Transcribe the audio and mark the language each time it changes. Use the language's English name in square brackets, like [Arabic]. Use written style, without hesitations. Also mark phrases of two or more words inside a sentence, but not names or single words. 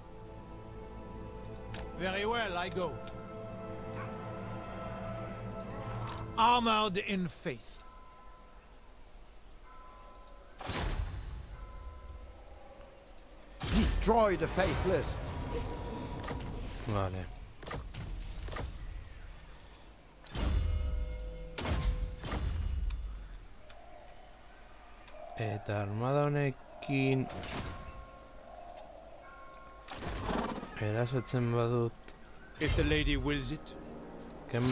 [English] Very well, I go. Armored in faith. Destroy the faithless. Vale. [Basque] Eta armada honekin erasotzen badut [English] If the lady wills it. Kemblet